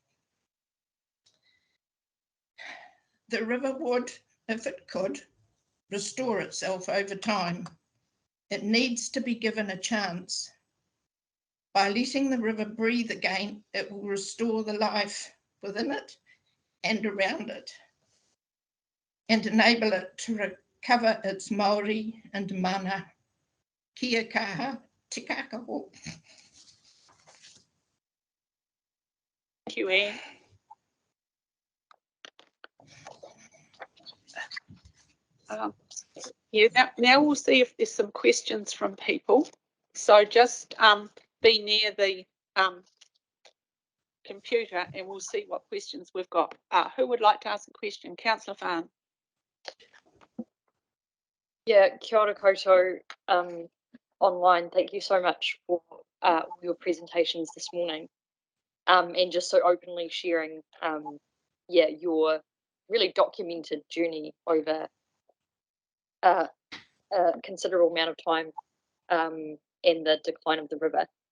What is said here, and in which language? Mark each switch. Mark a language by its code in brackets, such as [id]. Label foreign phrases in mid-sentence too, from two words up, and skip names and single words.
[en] The river would, if it could, restore itself over time. It needs to be given a chance. By letting the river breathe again, it will restore the life within it and around it, and enable it to recover its Māori and mana. [mi] Kia kaha, te Kakahu. [en] Thank you, Anne. Now we'll see if there's some questions from people. So just be near the computer and we'll see what questions we've got. Who would like to ask a question? Councillor Farn. Yeah, [mi] kia ora koutou online. [en] Thank you so much for your presentations this morning and just so openly sharing your really documented journey over a considerable amount of time and the decline of the river.